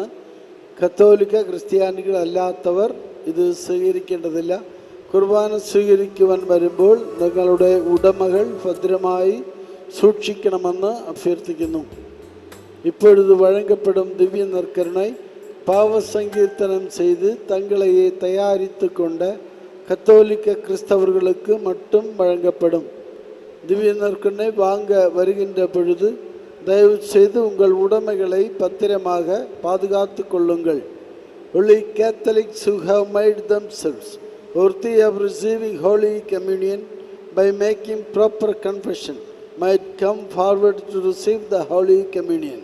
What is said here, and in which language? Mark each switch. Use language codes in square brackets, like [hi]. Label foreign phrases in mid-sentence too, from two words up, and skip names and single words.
[ml] കത്തോലിക്ക ക്രിസ്ത്യാനികളല്ലാത്തവർ ഇത് സ്വീകരിക്കേണ്ടതില്ല. കുർബാന സ്വീകരിക്കുവാൻ വരുമ്പോൾ നിങ്ങളുടെ ഉടമകൾ ഭദ്രമായി സൂക്ഷിക്കണമെന്ന് അഭ്യർത്ഥിക്കുന്നു. [ta] ഇപ്പോഴിത് വഴங்கப்படும் ദിവ്യ നற்கருணை பாவசங்கீர்த்தனம் செய்து தங்களையே தயாரித்து கொண்ட கத்தோலிக்க கிறிஸ்தவர்களுக்கு மட்டும் வழங்கப்படும். திவ்ய நற்கருணை வாங்க வருகின்ற பொழுது தயவு செய்து உங்கள் உடைமைகளை பத்திரமாக பாதுகாத்து கொள்ளுங்கள். [en] Only Catholics who have made themselves worthy of receiving Holy Communion by making proper confession might come forward to receive the Holy Communion.